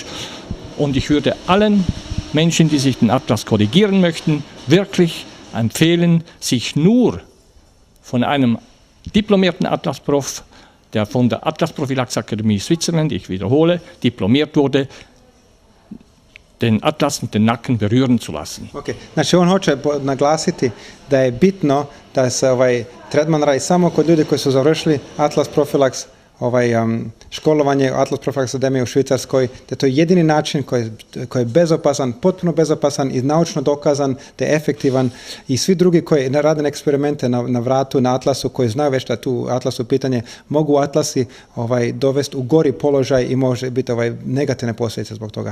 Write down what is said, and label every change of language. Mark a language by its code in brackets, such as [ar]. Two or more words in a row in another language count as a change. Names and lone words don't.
[de] Und ich würde allen Menschen, die sich den Atlas korrigieren möchten, wirklich empfehlen, sich nur von einem diplomierten Atlasprof, der von der Atlasprophylaxe-Akademie Switzerland, ich wiederhole, diplomiert wurde, den Atlas und den Nacken berühren zu lassen. Okay. [hr] Znači on hoće naglasiti da je bitno da se tretman radi samo kod ljudi koji su završili Atlas Prophylaxe, školovanje Atlas Prophylaxe Akademije u Švicarskoj, da je to jedini način koji je bezopasan, potpuno bezopasan i naučno dokazan, da je efektivan i svi drugi koji rade eksperimente na vratu, na Atlasu, koji znaju već da tu Atlasu pitanje, mogu Atlasi dovesti u gori položaj i može biti negativne posljedice zbog toga.